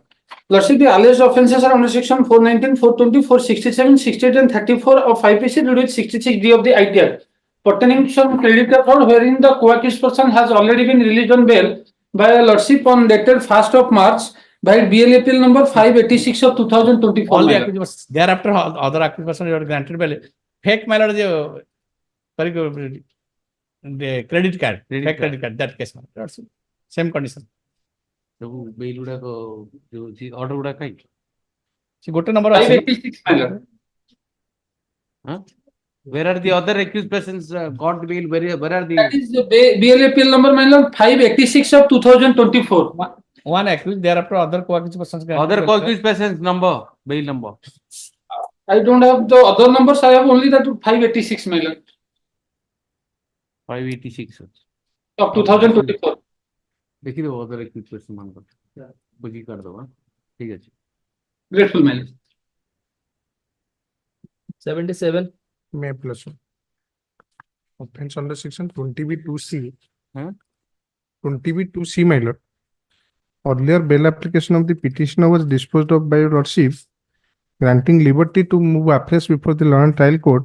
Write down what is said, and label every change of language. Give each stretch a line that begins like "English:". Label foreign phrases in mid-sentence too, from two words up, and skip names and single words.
English: Lordship, the alleged offences are under section 419, 420, 467, 68, and 34 of IPC with 66D of the IT Act, pertaining to some credit card fraud, wherein the co-accused person has already been released on bail by a lordship on dated 1st of March by BL appeal number 586 of 2024. All the my lord. accused persons. Thereafter, other accused persons are granted bail. Fake, my lord, the credit card. Fake credit card. That case, my lord. Same condition.
Odia: ସବୁ ବେଲ୍ ଗୁଡାକ ଯୋଉ ଅର୍ଡର ଗୁଡାକ କାହିଁକି? See, ଗୋଟେ number
English: 586, my lord. Where are the other accused persons got bail? Where are the That is the BL appeal number, my lord, 586 of 2024. one accused, thereafter other co-accused persons granted other bail. accused persons number, bail number? I don't have the other numbers, I have only that 586, my lord, 586 of 2024.
Odia: ଦେଖିଦେବ
English: other accused person
Odia: ମାନଙ୍କର ବୁଝି କରିଦେବ ଠିକ ଅଛି.
English: Grateful, my lord. 77. May plus one. Offense under section 20B2C. 20B2C, my lord. Earlier bail application of the petitioner was disposed of by your lordship, granting liberty to move afresh before the law and trial court.